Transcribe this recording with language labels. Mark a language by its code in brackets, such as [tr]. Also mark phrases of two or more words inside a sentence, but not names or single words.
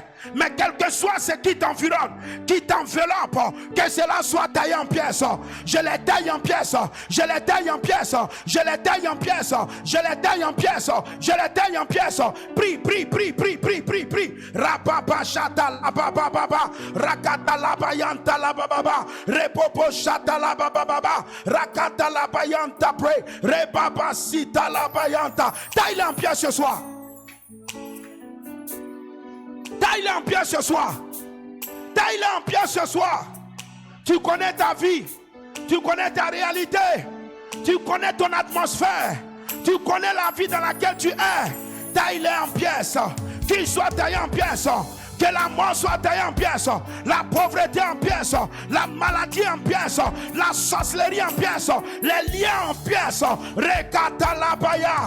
[fr] Mais quel que soit ce qui t'environne, qui t'enveloppe, que cela soit taillé en pièces. Je les taille en pièces. Je les taille en pièces. Je les taille en pièces. Je les taille en pièces. Je les taille en pièces. Prie. Rababa shata la baba baba. Rakata la bayanta la baba. Repopo shata la baba baba. Rakata la bayanta pray. Rebaba sita la bayanta. Taille en pièces ce soir. Taille-le en pièces ce soir. Taille-le en pièces ce soir. Tu connais ta vie. Tu connais ta réalité. Tu connais ton atmosphère. Tu connais la vie dans laquelle tu es. Taille-le en pièces. Qu'il soit taillé en pièces. Que la mort soit taillée en pièces. La pauvreté en pièces. La maladie en pièces. La sorcellerie en pièces. Les liens en pièces. Rekata la baya.